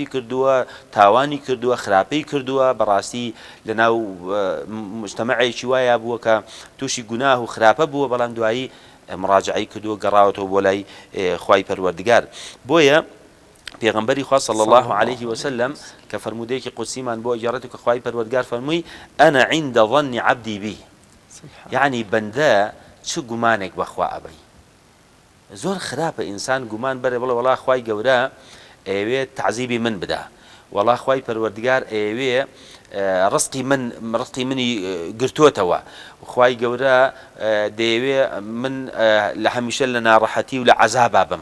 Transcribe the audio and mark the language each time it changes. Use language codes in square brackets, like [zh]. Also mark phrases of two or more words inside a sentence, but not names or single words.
[ckb] کردووە تاوانی کردووە خراپەی کردووە بەڕاستی لە ناو مجتەمەعێکی وایە بووە کە تووشی گوناه و خراپە بووە بەڵام دوایی مراجعەی کردووە گەڕاوەتەوە بۆ لای خوای پەروەردگار بۆیە پێغەمبەری خوا [ar] صلی الله عليه وسلم [ckb] کە فرمودەیەکی قودسیمان بۆ ئیجارەتی کە خوای پەروەردگار فەرمووی [ar] ئەنا عند ظن عبدی بی [ckb] یعنی بەندە چ گومانێک بەخوا ئەبەی زۆر خراپە ئینسان گومان بەرێ بڵێ وەڵا خوای گەورە ئەوێت تعزیبی من بدا وەڵا خوای پەروەردگار ئەوێ ڕستقی منی گرتووەتەوە خوای گەورە دەیەوێ من لە هەمیشە لە ناڕەحەتی و لە عەزابا بم